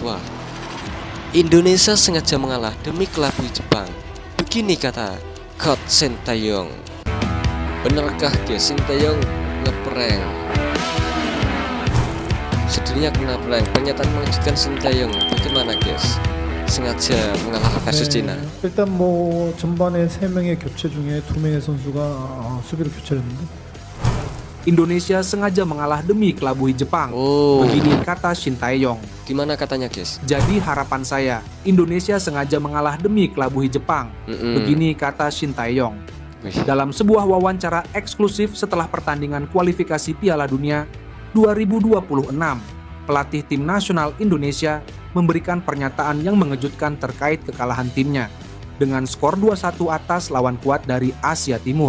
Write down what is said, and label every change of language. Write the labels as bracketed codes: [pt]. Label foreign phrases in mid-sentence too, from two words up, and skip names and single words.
[id] Wah, Indonesia sengaja mengalah demi kelabui Jepang. Begini kata Coach Shin Tae-yong. Benarkah guys Shin Tae-yong ngeprank? Sedunia kena prank. Pernyataan mengejutkan Shin Tae-yong. Bagaimana guys? Sengaja mengalah versus Cina. [ko] 일단 전반에 3명의 교체 중에 2명의 선수가 수비로 교체를 했는데 [id] Indonesia sengaja mengalah demi kelabuhi Jepang. Oh. Begini kata Shin Tae-yong. Gimana katanya guys? Jadi harapan saya, Indonesia sengaja mengalah demi kelabuhi Jepang. Begini kata Shin Tae-yong. Wih. Dalam sebuah wawancara eksklusif setelah pertandingan kualifikasi Piala Dunia 2026, pelatih tim nasional Indonesia memberikan pernyataan yang mengejutkan terkait kekalahan timnya dengan skor 2-1 atas lawan kuat dari Asia Timur.